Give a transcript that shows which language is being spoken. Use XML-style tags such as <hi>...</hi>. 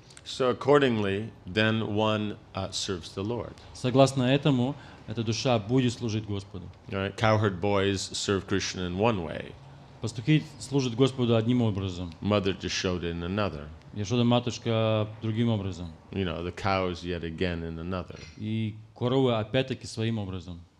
<en>So, accordingly, then one serves the Lord.</en> <ru>Согласно этому, эта душа будет служить Господу.</ru> <en>All right? Cowherd boys serve Krishna in one way.</en> <ru>Пастухи служат Господу одним образом,</ru> <en>Mother just showed it in another.</en> <ru>Яшода матушка другим образом,</ru> <en>You know, the cows yet again in another.</en> <ru>и коровы опять-таки своим образом.</ru>